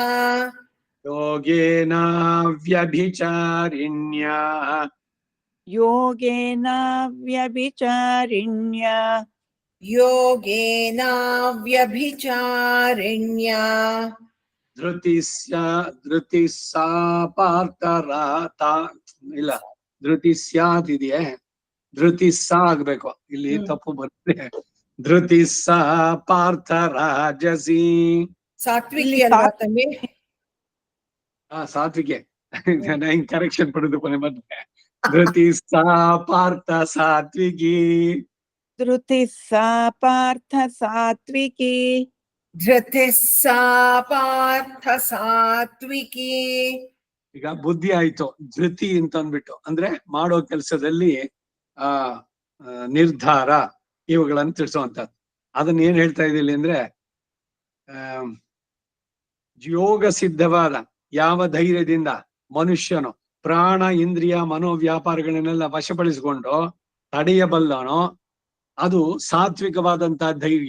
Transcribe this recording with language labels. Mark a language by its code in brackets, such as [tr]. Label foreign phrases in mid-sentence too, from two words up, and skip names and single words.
[sa] योगेन व्यभिचारिण्या योगेनाव्यभिचारिण्या योगेनाव्यभिचारिण्या धृति सा [kn] ಪಾರ್ಥರಾತ ಇಲ್ಲ, [sa] धृति स्यात् [kn] ಇದೆಯೇ, [sa] धृति सा [kn] ಆಗ್ಬೇಕು, ಇಲ್ಲಿ ತಪ್ಪು ಬರುತ್ತೆ. [sa] धृति सा पार्थ राजसि [kn] ಸಾತ್ವಿಕಿ ಅಲ್ವಾ ತಮ್ಮಿ? ಸಾತ್ವಿಕೆ ಕರೆಕ್ಷನ್ ಪಡೆದು ಕೊನೆ ಬಂದ್ರೆ [sa] धृति सा पार्थ सात्विकी. धृतिः सा पार्थ सात्विकी धृतिः सा पार्थ सात्विकी. [kn] ಈಗ ಬುದ್ಧಿ ಆಯ್ತು, ಧೃತಿ ಅಂತ ಅಂದ್ಬಿಟ್ಟು ಅಂದ್ರೆ ಮಾಡೋ ಕೆಲಸದಲ್ಲಿ ನಿರ್ಧಾರ ಇವುಗಳನ್ನು ತಿಳಿಸುವಂತದ್ದು. ಅದನ್ನ ಏನ್ ಹೇಳ್ತಾ ಇದ್ದಿಲ್ಲ ಅಂದ್ರೆ ಯೋಗ ಸಿದ್ಧವಾದ ಯಾವ ಧೈರ್ಯದಿಂದ ಮನುಷ್ಯನು ಪ್ರಾಣ ಇಂದ್ರಿಯ ಮನೋವ್ಯಾಪಾರಗಳನ್ನೆಲ್ಲ ವಶಪಡಿಸಿಕೊಂಡು ತಡೆಯಬಲ್ಲನೋ ಅದು ಸಾತ್ವಿಕವಾದಂತಹ ಧೈರ್ಯ.